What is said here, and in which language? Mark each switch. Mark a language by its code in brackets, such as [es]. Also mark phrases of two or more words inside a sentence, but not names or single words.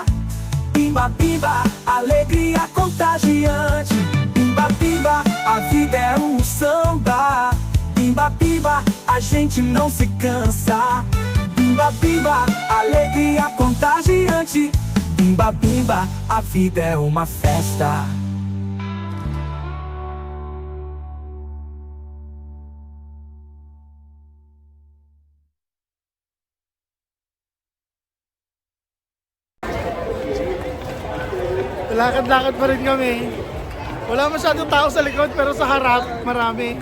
[pt] Bimba, bimba, alegria contagiante. Bimba, bimba, a vida é um samba. Bimba, bimba, a gente não se cansa. Bimba, bimba, alegria contagiante. Bimba, bimba, a vida é uma festa. [tl] Lakad-lakad pa rin kami. Wala masyadong tao sa likod pero sa harap marami.